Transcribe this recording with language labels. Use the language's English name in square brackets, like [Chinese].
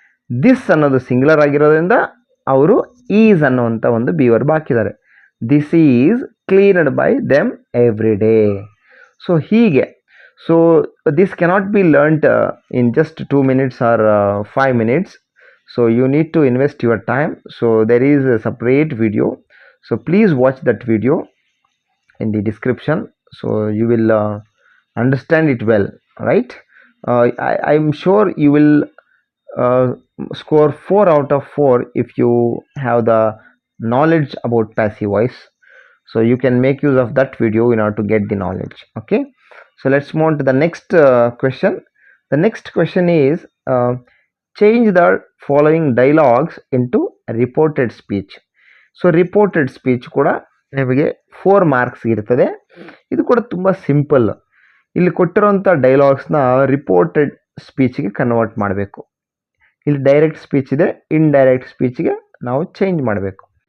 [Kannada] This ಅನ್ನೋದು singular ಆಗಿರೋದ್ರಿಂದ ಅವರು ಈಸ್ ಅನ್ನುವಂಥ ಒಂದು ಬಿ ವರ್ಬ್ ಹಾಕಿದ್ದಾರೆ. [English] This is cleaned by them every day. So ಹೀಗೆ, so this cannot be learned in just 2 minutes or 5 minutes. So you need to invest your time. So there is a separate video. So please watch that video in the description. So you will understand it well, right? I'm sure you will score 4 out of 4 if you have the knowledge about passive voice. So you can make use of that video in order to get the knowledge. Okay, so let's move on to the next question. The next question is change the following dialogues into reported speech. [Kannada] So reported speech ಕೂಡ ನಿಮಗೆ 4 marks ಇರ್ತದೆ. ಇದು ಕೂಡ ತುಂಬ simple. ಇಲ್ಲಿ ಕೊಟ್ಟಿರೋಂಥ ಡೈಲಾಗ್ಸ್ನ reported ಸ್ಪೀಚ್ಗೆ convert ಮಾಡಬೇಕು. ಇಲ್ಲಿ direct speech ಇದೆ, ಇಂಡೈರೆಕ್ಟ್ ಸ್ಪೀಚ್ಗೆ ನಾವು ಚೇಂಜ್ ಮಾಡಬೇಕು.